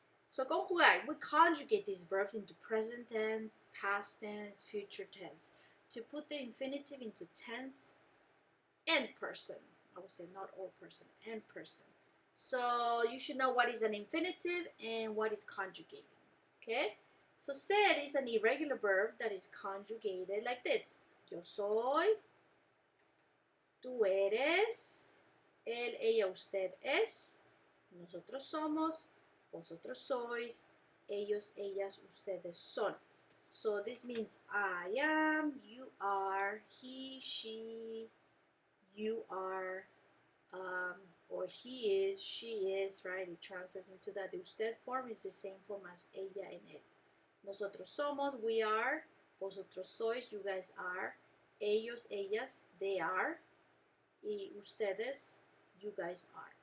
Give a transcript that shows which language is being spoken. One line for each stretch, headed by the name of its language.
English: So conjugar, we conjugate these verbs into present tense, past tense, future tense to put the infinitive into tense and person. I would say not all person, and person. So you should know what is an infinitive and what is conjugating. Okay? So ser is an irregular verb that is conjugated like this.
Spanish: Yo soy, tú eres, él, ella, usted es, nosotros somos, vosotros sois, ellos, ellas, ustedes son.
English: So this means I am, you are, he, she, you are, or he is, she is, right? It translates into that. The usted form is the same form as ella and él.
Spanish: Nosotros somos,
English: we are,
Spanish: vosotros sois,
English: you guys are, ellos, ellas, they are,
Spanish: y ustedes,
English: you guys are.